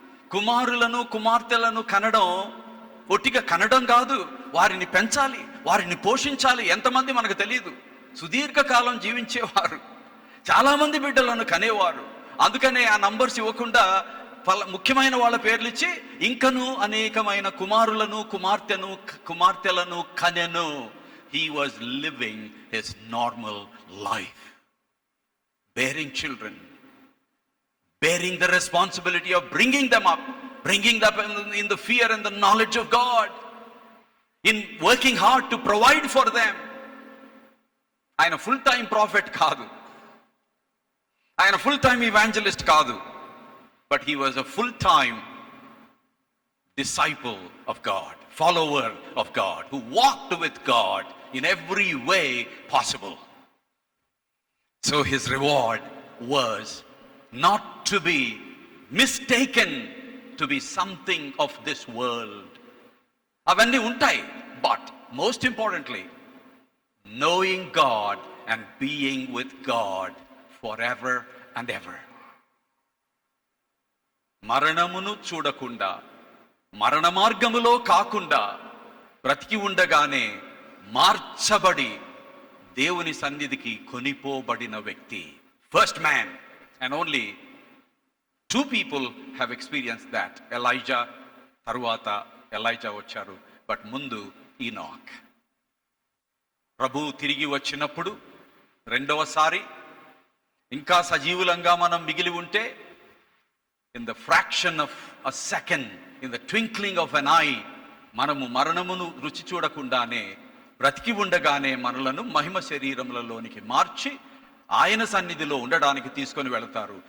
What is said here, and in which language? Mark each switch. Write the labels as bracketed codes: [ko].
[te] కుమారులను కుమార్తెలను కనడం ఒట్టిగా కనడం కాదు, వారిని పెంచాలి, వారిని పోషించాలి. ఎంతమంది మనకు తెలియదు, సుదీర్ఘకాలం జీవించేవారు, చాలా మంది బిడ్డలను కనేవారు. అందుకనే ఆ నంబర్స్ ఇవ్వకుండా ముఖ్యమైన వాళ్ళ పేర్లు ఇచ్చి ఇంకను అనేకమైన కుమారులను కుమార్తెలను కనెను. [en] He was living his normal life, bearing children, bearing the responsibility of bringing them up in the fear and the knowledge of God, in working hard to provide for them. [te] ఆయన ఫుల్ టైం ప్రాఫెట్ కాదు, ఆయన full time evangelist కాదు, [en] but he was a full time disciple of God, follower of God, who walked with God in every way possible. So his reward was not to be mistaken to be something of this world. [te] Avanni untai, [en] but most importantly, knowing God and being with God forever and ever. [te] మరణమును చూడకుండా, మరణ మార్గములో కాకుండా బ్రతికి ఉండగానే మార్చబడి దేవుని సన్నిధికి కొనిపోబడిన వ్యక్తి. [en] First man. And only 2 people have experienced that. [te] Elijah, తరువాత ఎలైజా వచ్చారు, బట్ ముందు ఈనాక్. ప్రభు తిరిగి వచ్చినప్పుడు రెండవసారి ఇంకా సజీవులంగా మనం మిగిలి ఉంటే, [en] in the fraction of a second, in the twinkling of an eye, [te] మనము మరణమును రుచి చూడకుండానే బ్రతికి ఉండగానే మనలను మహిమ శరీరములలోనికి మార్చి ఆయన సన్నిధిలో ఉండడానికి తీసుకొని వెళతారు.